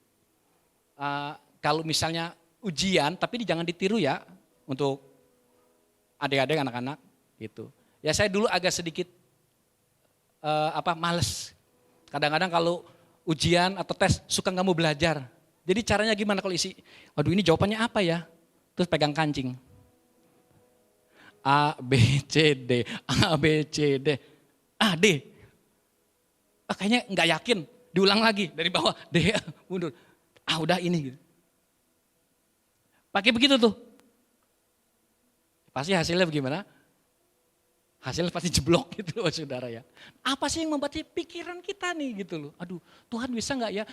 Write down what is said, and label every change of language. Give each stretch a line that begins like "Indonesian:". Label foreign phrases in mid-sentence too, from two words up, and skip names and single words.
Indonesian: Kalau misalnya ujian, tapi jangan ditiru ya untuk adik-adik anak-anak gitu. Ya saya dulu agak sedikit males. Kadang-kadang kalau ujian atau tes suka nggak mau belajar. Jadi caranya gimana kalau isi? Waduh ini jawabannya apa ya? Terus pegang kancing. A, B, C, D, A, B, C, D, A, D. Kayaknya nggak yakin, diulang lagi dari bawah, D, mundur. Udah ini gitu. Pakai begitu tuh. Pasti hasilnya bagaimana? Hasilnya pasti jeblok gitu loh saudara ya. Apa sih yang membuat pikiran kita nih gitu loh. Aduh Tuhan bisa nggak ya?